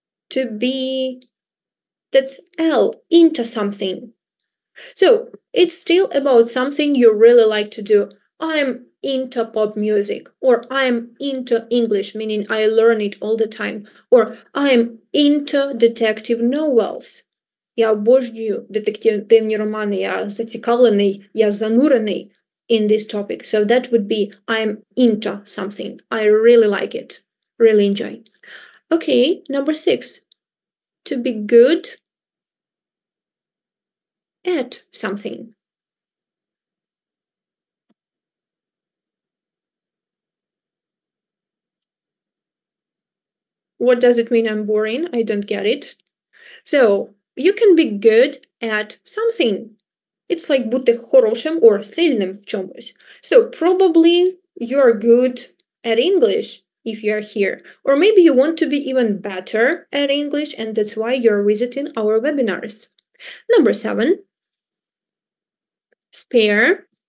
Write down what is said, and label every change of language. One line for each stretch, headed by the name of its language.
English: To be, that's L, into something. So it's still about something you really like to do. I'm into pop music, or I'm into English, meaning I learn it all the time, or I'm into detective novels.
Ukrainian: Я обожнюю детективні романи, я зацікавлений, я занурений
English: in this topic. So that would be I'm into something. I really like it, really enjoy. Okay, number 6. To be good at something. What does it mean I'm boring? I don't get it. So, you can be good at something. It's like
Ukrainian: бути хорошим
English: or
Ukrainian: сильним в чомусь.
English: So, probably you're good at English if you're here. Or maybe you want to be even better at English and that's why you're visiting our webinars. Number 7. Spare.